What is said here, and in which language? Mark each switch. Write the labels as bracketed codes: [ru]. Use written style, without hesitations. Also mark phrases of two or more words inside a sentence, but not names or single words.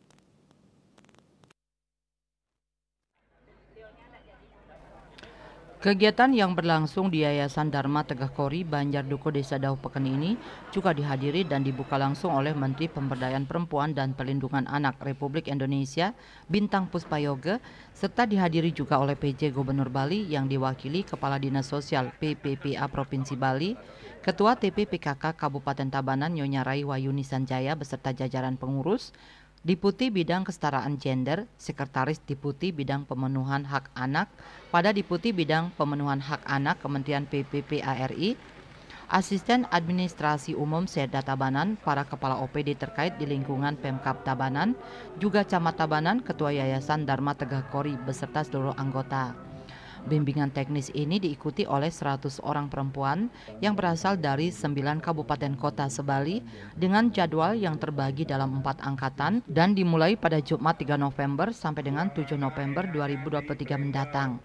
[id] Kegiatan yang berlangsung di Yayasan Dharma Tegoh Kori, Banjarduko, Desa Daupeken ini juga dihadiri dan dibuka langsung oleh Menteri Pemberdayaan Perempuan dan Perlindungan Anak Republik Indonesia, Bintang Puspayoga, serta dihadiri juga oleh PJ Gubernur Bali yang diwakili Kepala Dinas Sosial PPPA Provinsi Bali, Ketua TPPKK Kabupaten Tabanan Nyonya Rai Wayuni Sanjaya beserta jajaran pengurus, Deputi Bidang Kesetaraan Gender, Sekretaris Deputi Bidang Pemenuhan Hak Anak, pada Deputi Bidang Pemenuhan Hak Anak Kementerian PPPA RI, Asisten Administrasi Umum Serda Tabanan, para Kepala OPD terkait di lingkungan Pemkab Tabanan, juga Camat Tabanan, Ketua Yayasan Dharma Tegoh Kori beserta seluruh anggota. Bimbingan teknis ini diikuti oleh 100 orang perempuan yang berasal dari 9 kabupaten kota sebali dengan jadwal yang terbagi dalam 4 angkatan dan dimulai pada Jumat 3 November sampai dengan 7 November 2023 mendatang.